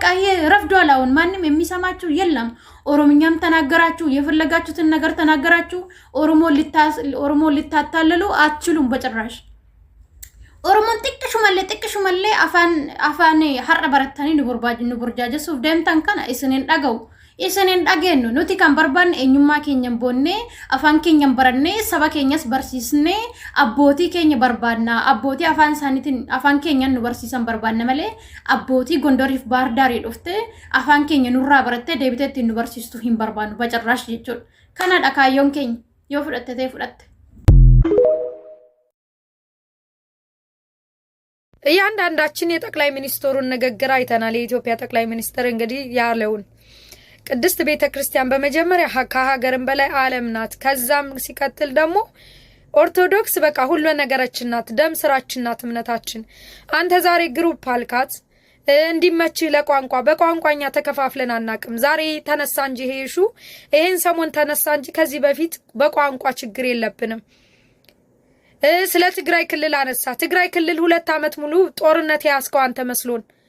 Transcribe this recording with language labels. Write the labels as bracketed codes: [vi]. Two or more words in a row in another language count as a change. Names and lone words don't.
[am] ይሄ ረፍዷል። አሁን ማንም የሚሰማችሁ የለም። ኦሮምኛም ተናገራችሁ የፈለጋችሁትን ነገር ተናገራችሁ ኦሮሞ ሊታታለሉ አትችሉም በጭራሽ። [om] ኦሮሞን ጥቅሹ መለ አፋን ሐረ በረተኒ ንቡርጃጀሱፍ ደምታን ከና isenen dhageenu nuti kan barbaanne eenyummaa keenya boonne afaan keenya baranne saba keenyas barsiisne abbootii keenya barbaadna. abbootii afaan isaaniitiin afaan keenya nu barsiisan barbaadna malee abbootii Gondoriif Bahar Daarii dhufte afaan keenya nurraa baratte deebiteetti nu barsiistu hin barbaannu በጭራሽ jechuudha. Kanadha kaayyoon keenya yoo fudhatte [am] እያንዳንዳችን የጠቅላይ ሚኒስትሩን ንግግር አይተናል። የኢትዮጵያ ጠቅላይ ሚኒስትር እንግዲህ ያለውን ቅድስት ቤተክርስቲያን በመጀመሪያ ከሀገርም በላይ ዓለም ናት። ከዛም ሲቀጥል ደግሞ ኦርቶዶክስ በቃ ሁሉ ነገራችን ናት፣ ደም ስራችን ናት፣ እምነታችን። አንተ ዛሬ ግሩፕ አልካት እንዲመች ለቋንቋ በቋንቋኛ ተከፋፍለን አናቅም። ዛሬ ተነሳ እንጂ ሄሹ ይሄን ሰሞን ተነሳ እንጂ ከዚህ በፊት በቋንቋ ችግር የለብንም። ስለ ትግራይ ክልል አነሳ። ትግራይ ክልል 2 ዓመት ሙሉ ጦርነት ያስከው አንተ መስሎን